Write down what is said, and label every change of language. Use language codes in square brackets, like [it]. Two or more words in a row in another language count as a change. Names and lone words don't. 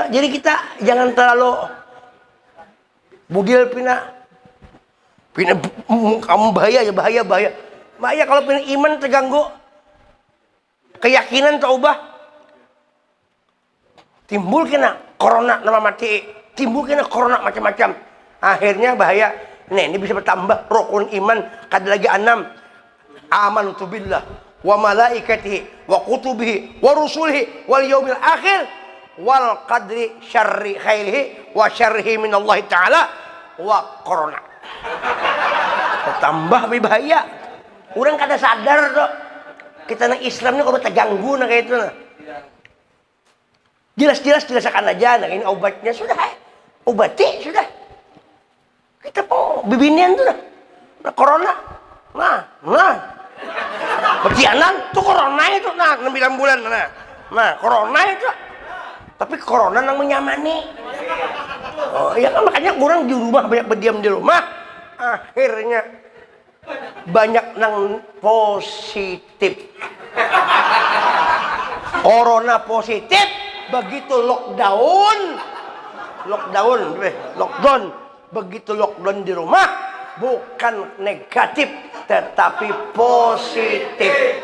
[bjn] Jadi kita jangan terlalu budil pina kamu bahaya kalau pina iman terganggu, keyakinan terubah. Timbul kena corona nama mati, timbul kena corona macam-macam. Akhirnya bahaya. Ini bisa bertambah rukun iman kada lagi 6. [ar] آمنت بالله وملائكته وكتبه ورسله واليوم الآخر والقدر شره خيره وشره من الله تعالى و corona. [bjn] Bertambah lebih bahaya. Orang kada sadar tuh. Kita nang Islam ni kalau terganggu nah kayak itu nah. Jelas-jelas dirasakan aja, nah ini obatnya sudah, obati sudah. Kita pun bibinian tuh dah, nah corona, betianan tuh corona itu, 9 bulan, nah corona itu. Tapi corona nang menyamani. Oh iya kan makanya orang di rumah banyak berdiam di rumah, akhirnya banyak nang positif. Corona positif. Begitu lockdown, begitu lockdown di rumah, bukan negatif, tetapi positif.